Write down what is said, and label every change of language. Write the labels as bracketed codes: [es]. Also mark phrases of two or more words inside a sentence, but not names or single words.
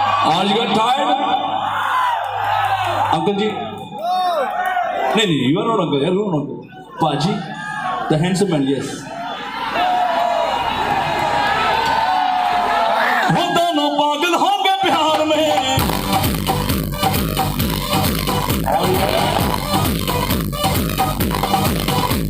[en] Are you got tired? Uncle ji? No, you are not uncle. You are not uncle. Paji, the handsome man, yes. [hi] वो दोनों पागल हो गए प्यार में. [en] Oh yeah.